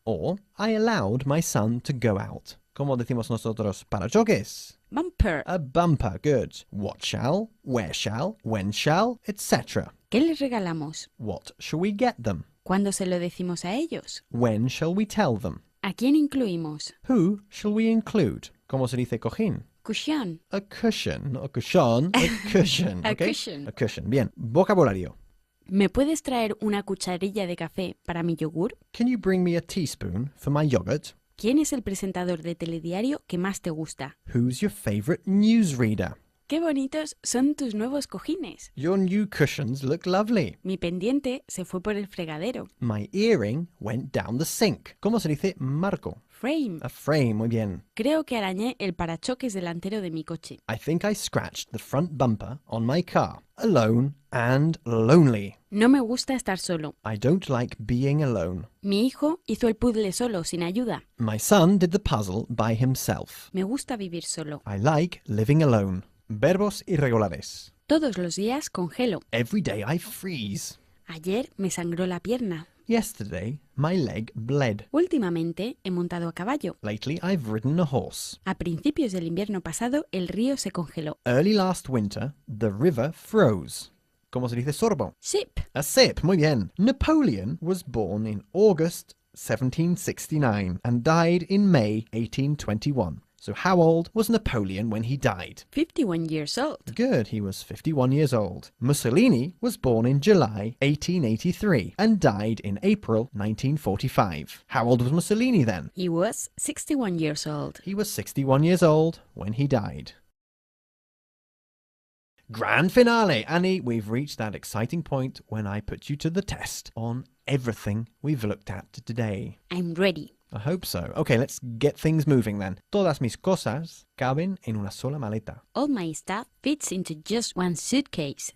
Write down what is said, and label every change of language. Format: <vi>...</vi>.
<en>Or I allowed my son to go out.</en> <es>¿Cómo decimos nosotros parachoques?</es> <en>Bumper. A bumper, good. What shall, where shall, when shall, etc.</en> <es>¿Qué les regalamos?</es> <en>What shall we get them?</en> <es>¿Cuándo se lo decimos a ellos?</es> <en>When shall we tell them?</en> <es>¿A quién incluimos?</es> <en>Who shall we include?</en> <es>¿Cómo se dice cojín?</es> <en>Cushion. A cushion, not a cushion, a cushion. A okay? cushion. A cushion.</en> <es>Bien. Vocabulario. ¿Me puedes traer una cucharilla de café para mi yogur?</es> <en>Can you bring me a teaspoon for my yogurt?</en> <es>¿Quién es el presentador de telediario que más te gusta?</es> <en>Who's your favorite newsreader?</en> <es>¡Qué bonitos son tus nuevos cojines!</es> <en>Your new cushions look lovely.</en> <es>Mi pendiente se fue por el fregadero.</es> <en>My earring went down the sink.</en> <es>¿Cómo se dice marco?</es> <en>Frame. A frame,</en> <es>muy bien. Creo que arañé el parachoques delantero de mi coche.</es> <en>I think I scratched the front bumper on my car. Alone and lonely.</en> <es>No me gusta estar solo.</es> <en>I don't like being alone.</en> <es>Mi hijo hizo el puzzle solo, sin ayuda.</es> <en>My son did the puzzle by himself.</en> <es>Me gusta vivir solo.</es> <en>I like living alone.</en> <es>Verbos irregulares. Todos los días congelo.</es> <en>Every day I freeze.</en> <es>Ayer me sangró la pierna.</es> <en>Yesterday, my leg bled.</en> <es>Últimamente he montado a caballo.</es> <en>Lately, I've ridden a horse.</en> <es>A principios del invierno pasado, el río se congeló.</es> <en>Early last winter, the river froze.</en> <es>¿Cómo se dice sorbo?</es> <en>Sip. A sip,</en> <es>muy bien.</es> <en>Napoleon was born in August 1769 and died in May 1821. So how old was Napoleon when he died? 51 years old. Good, he was 51 years old. Mussolini was born in July 1883 and died in April 1945. How old was Mussolini then? He was 61 years old. He was 61 years old when he died. Grand finale! Annie, we've reached that exciting point when I put you to the test on everything we've looked at today. I'm ready. I hope so. Okay, let's get things moving then.</en> <es>Todas mis cosas caben en una sola maleta.</es> <en>All my stuff fits into just one suitcase.</en>